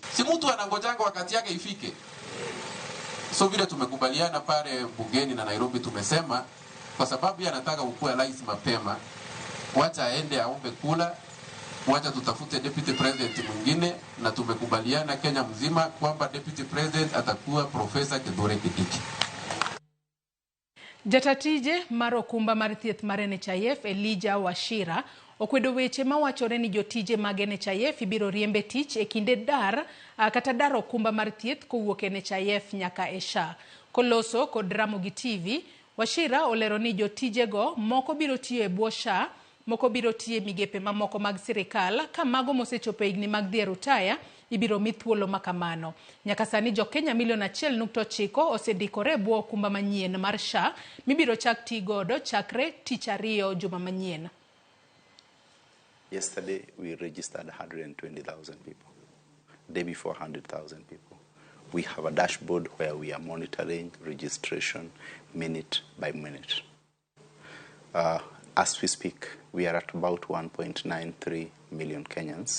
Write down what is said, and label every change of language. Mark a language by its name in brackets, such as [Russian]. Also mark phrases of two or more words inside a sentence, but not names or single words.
[Swahili] Si mtu anangojanga wakati yake ifike. So vile tumekubaliana pale bungeni na Nairobi, tumesema kwa sababu yeye anataka ukue rais mapema, wacha aende aombe kula, wacha tutafute [English] deputy president [Swahili] mwingine, na tumekubaliana Kenya mzima kwamba [English] deputy president [Swahili] atakuwa Profesa Kithure Kindiki. [Luo (Kenya and Tanzania)] Jatatije mar okumba mar thieth mar NHIF Elijah Wachira okwedo weche mawachore ni jotije mag NHIF ibiro riembe tich e kinde kata dar okumba mar thieth kowuok NHIF nyaka e SHA. Koloso kod Ramogi TV, Wachira olero ni jotijego moko biro tiyo e bwo SHA, moko biro tiyo e migepe mamoko mag sirikal, ka mago mosechopo higni mag dhi e rutaya ibiro mi thuolo makamano. Nyaka sani jo Kenya milion 1.9 osedikore bwo okumba manyien mar SHA mibiro chak tii godo chakre tich ariyo juma manyien. [English] Yesterday we registered 120,000 people. Day before 100,000 people. We have a dashboard where we are monitoring registration minute by minute. As we speak, we are at about 1.93 million Kenyans.